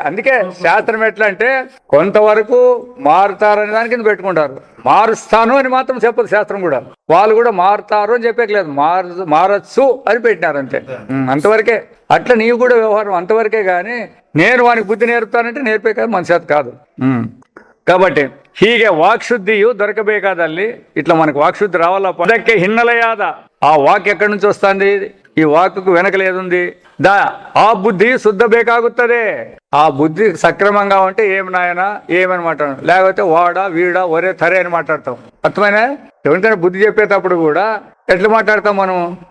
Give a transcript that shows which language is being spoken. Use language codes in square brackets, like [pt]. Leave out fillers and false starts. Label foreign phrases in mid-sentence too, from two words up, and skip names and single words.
[te] అందుకే శాస్త్రం ఎట్లా అంటే కొంతవరకు మారుతారనే దాని కింద పెట్టుకుంటారు. మారుస్తాను అని మాత్రం చెప్పదు శాస్త్రం కూడా. వాళ్ళు కూడా మారుతారు అని చెప్పేయలేదు, మారచ్చు అని పెట్టినారు అంతే, అంతవరకే. అట్లా నీవు కూడా వ్యవహారం అంతవరకే. కానీ నేను వానికి బుద్ధి నేర్పుతానంటే నేర్పే కదా, మన చేత కాదు. కాబట్టి [kn] ಹೀಗೆ ವಾಕ್ಶುದ್ಧಿಯು ದೊರಕಬೇಕಾದಲ್ಲಿ [te] ఇట్లా మనకు వాక్శుద్ధి రావాలా. [kn] ಅದಕ್ಕೆ ಹಿನ್ನೆಲೆಯಾದ [te] ఆ వాక్ ఎక్కడి నుంచి వస్తుంది? ఈ వాక్కుకు వెనకలేదుంది ఆ బుద్ధి శుద్ధ ಬೇಕಾಗುತ್ತದೆ. ఆ బుద్ధి సక్రమంగా ఉంటే ఏమి నాయన ఏమని మాట్లాడడం, లేకపోతే వాడా వీడా ఒరే తరే అని మాట్లాడతాం. అర్థమైనా? ఎవరికైనా బుద్ధి చెప్పేటప్పుడు కూడా ఎట్లా మాట్లాడతాం మనం?